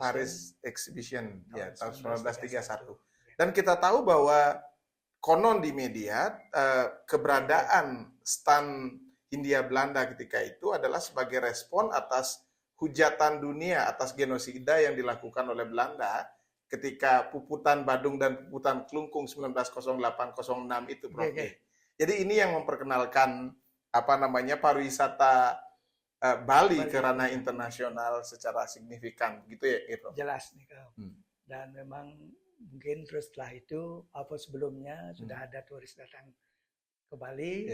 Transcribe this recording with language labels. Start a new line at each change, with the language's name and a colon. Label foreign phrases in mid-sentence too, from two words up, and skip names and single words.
Indonesian: Paris Exhibition tahun 1931. Dan kita tahu bahwa konon di media keberadaan stan Hindia Belanda ketika itu adalah sebagai respon atas hujatan dunia atas genosida yang dilakukan oleh Belanda ketika puputan Badung dan puputan Klungkung 1908-06 itu, Prof. Oke. Jadi ini yang memperkenalkan pariwisata Bali ke ranah internasional secara signifikan, gitu ya, Prof. Jelas nih, Kak. Dan memang mungkin terus setelah itu apa sebelumnya sudah ada turis datang ke Bali